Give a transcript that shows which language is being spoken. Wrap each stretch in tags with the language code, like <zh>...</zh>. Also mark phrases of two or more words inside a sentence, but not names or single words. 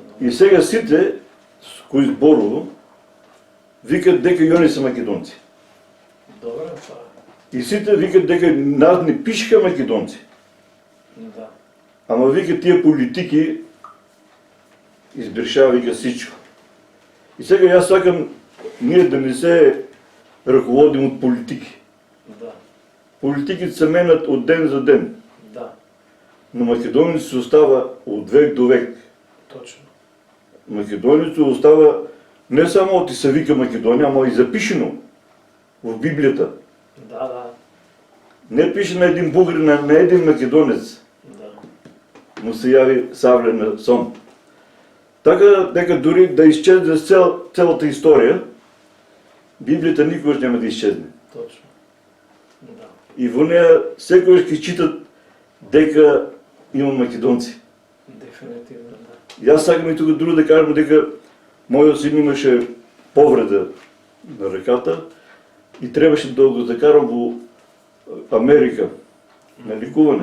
<mk>И сега сите кои зборувам викат дека и они се македонци. Добро, тоа. И сите викат дека нас не пишеха македонци. Да.</mk> <bg>Ама вика тия политики избрешава, вика всичко.</bg> <mk>И сега јас сакам ние да не се ръководим от политики. Да.</mk> <bg>Политиките се менят от ден за ден. Да. Но Македония се остава от век до век. Точно. Македония се остава не само от и се вика Македония, ама и запишено в Библията. Да. Не пише на един бугарин, на един македонец. Да. Му се яви савлен сон. Така дека дори да изчезне цялата история, Библията никога няма да изчезне. Точно. Да.</bg> <mk>И во нея секогаш ќе читат дека има македонци. Дефинитивно, да. И аз сакам и тук друго да кажем дека мојот син имаше повреда на ръката и трябваше да го закарам во Америка на ликуване.</mk>